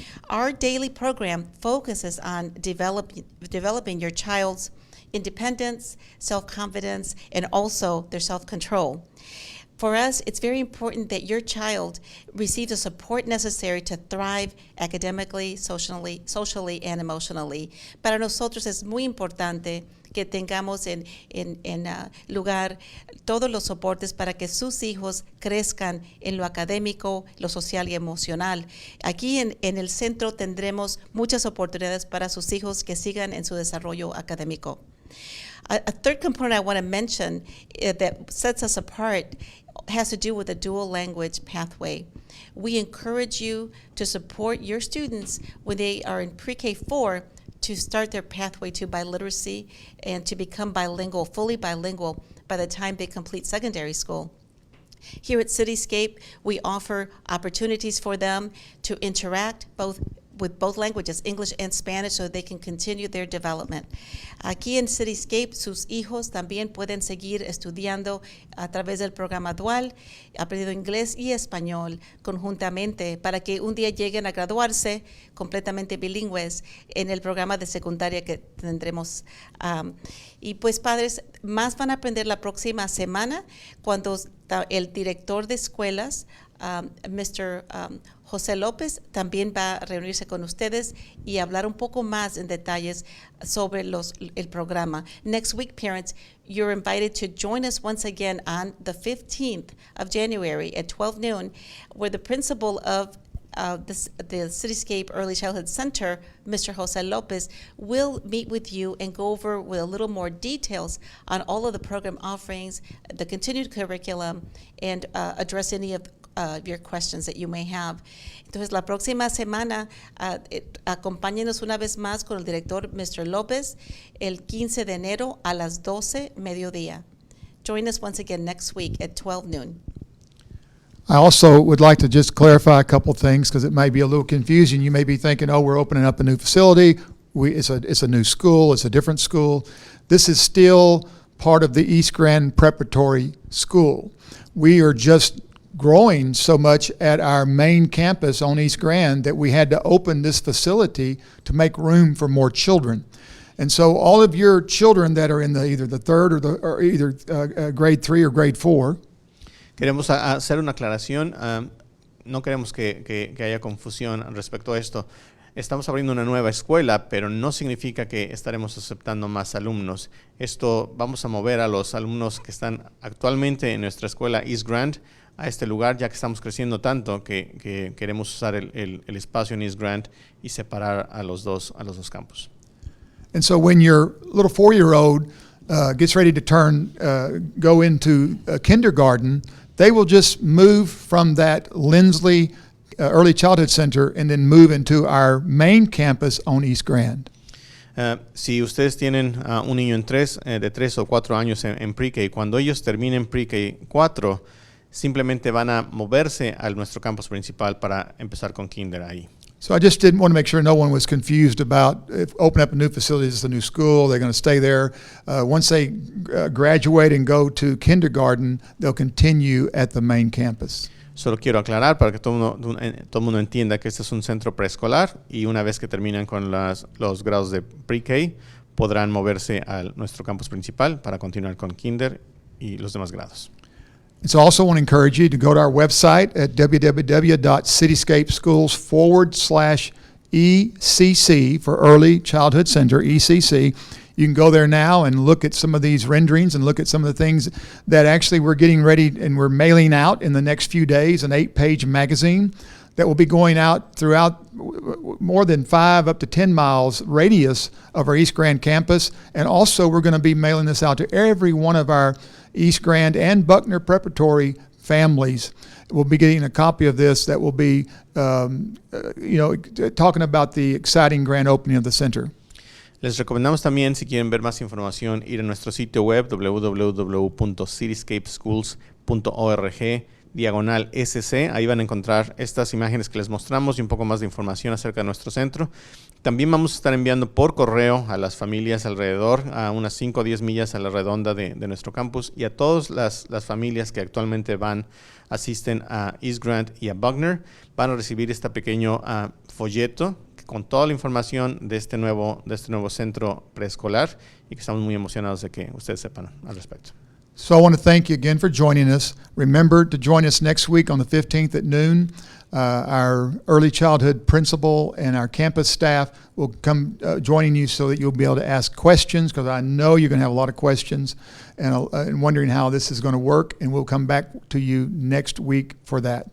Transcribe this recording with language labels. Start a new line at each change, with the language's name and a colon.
English: Our daily program focuses on developing your child's independence, self-confidence, and also their self-control. For us, it's very important that your child receives the support necessary to thrive academically, socially, and emotionally.
Spanish: Para nosotros es muy importante que tengamos en lugar todos los soportes para que sus hijos crezcan en lo académico, lo social y emocional. Aquí en el centro tendremos muchas oportunidades para sus hijos que sigan en su desarrollo académico.
English: A third component I want to mention that sets us apart has to do with the dual language pathway. We encourage you to support your students when they are in pre-K 4 to start their pathway to biliteracy and to become bilingual, fully bilingual, by the time they complete secondary school. Here at Cityscape, we offer opportunities for them to interact with both languages, English and Spanish, so they can continue their development.
Spanish: Aquí en Cityscape, sus hijos también pueden seguir estudiando a través del programa dual, aprendiendo inglés y español conjuntamente para que un día lleguen a graduarse completamente bilingües en el programa de secundaria que tendremos. Y pues padres, más van a aprender la próxima semana cuando el director de escuelas, Mr. José López, también va a reunirse con ustedes y hablar un poco más en detalles sobre el programa.
English: Next week, parents, you're invited to join us once again on the 15th of January at 12 noon, where the principal of the Cityscape Early Childhood Center, Mr. José López, will meet with you and go over with a little more details on all of the program offerings, the continued curriculum, and address any of your questions that you may have.
Spanish: Entonces, la próxima semana, acompáñenos una vez más con el director, Mr. López, el 15 de enero a las 12 mediodía.
English: Join us once again next week at 12 noon. I also would like to just clarify a couple things because it may be a little confusing. You may be thinking, oh, we're opening up a new facility. It's a new school. It's a different school. This is still part of the East Grand Preparatory School. We are just growing so much at our main campus on East Grand that we had to open this facility to make room for more children. And so all of your children that are in either the third or either grade 3 or grade 4.
Spanish: Queremos hacer una aclaración. No queremos que haya confusión respecto a esto. Estamos abriendo una nueva escuela, pero no significa que estaremos aceptando más alumnos. Esto vamos a mover a los alumnos que están actualmente en nuestra escuela East Grand a este lugar, ya que estamos creciendo tanto que queremos usar el espacio en East Grand y separar a los dos campus.
English: And so when your little 4-year-old gets ready to go into kindergarten, they will just move from that Lindsley Early Childhood Center and then move into our main campus on East Grand.
Spanish: Si ustedes tienen un niño de 3 o 4 años en pre-K, cuando ellos terminen pre-K 4, simplemente van a moverse a nuestro campus principal para empezar con kinder ahí.
English: So I just didn't want to make sure no one was confused about if open up a new facility, it's a new school, they're going to stay there. Once they graduate and go to kindergarten, they'll continue at the main campus.
Spanish: Solo quiero aclarar para que todo el mundo entienda que este es un centro preescolar y una vez que terminan con los grados de pre-K, podrán moverse a nuestro campus principal para continuar con kinder y los demás grados.
English: So I also want to encourage you to go to our website at www.cityscapeschools/ECC for Early Childhood Center, ECC. You can go there now and look at some of these renderings and look at some of the things that actually we're getting ready and we're mailing out in the next few days, an 8-page magazine that will be going out throughout more than 5 up to 10 miles radius of our East Grand campus. And also we're going to be mailing this out to every one of our East Grand and Buckner preparatory families. We'll be getting a copy of this that will be, talking about the exciting grand opening of the center.
Spanish: Les recomendamos también, si quieren ver más información, ir a nuestro sitio web www.cityscapeschools.org/SC. Ahí van a encontrar estas imágenes que les mostramos y un poco más de información acerca de nuestro centro. También vamos a estar enviando por correo a las familias alrededor, a unas 5 o 10 millas a la redonda de nuestro campus, y a todas las familias que actualmente asisten a East Grand y a Buckner, van a recibir este pequeño folleto con toda la información de este nuevo centro preescolar y que estamos muy emocionados de que ustedes sepan al respecto.
English: So I want to thank you again for joining us. Remember to join us next week on the 15th at noon. Our early childhood principal and our campus staff will come joining you so that you'll be able to ask questions, because I know you're going to have a lot of questions and wondering how this is going to work, and we'll come back to you next week for that.